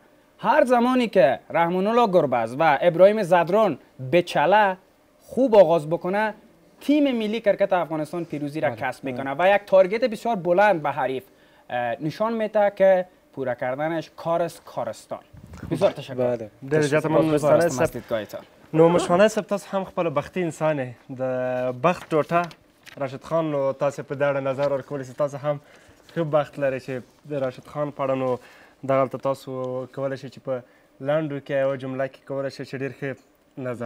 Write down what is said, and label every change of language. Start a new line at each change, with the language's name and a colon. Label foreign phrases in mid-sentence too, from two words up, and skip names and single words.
Persian: هر زمانی که رحمان الله گربز و ابراهیم زدران به چله خوب آغاز بکنه، تیم ملی کرکت افغانستان پیروزی را کسب میکنه و یک تارگت بسیار بلند به حریف نشان میده که پورا کردنش کارست کارستان. بسیار تشکر. بله
Pashto: ډېر زیاته مننه مستانه
Persian: از صاحب. دیدگاهتان.
Pashto: نو مشمانه صاحب تاسو هم خپله بختي انسان یې. د بخت ټوټه راشد خان، نو تاسو په دې اړه نظر ورکولی شئ. تاسو هم ښه بخت لرئ چې د راشد خان په اړه نو دغلته تاسو کولی شئ چې په لنډو کې یوه جمله کې کولی شئ چې ډېر ښه نظر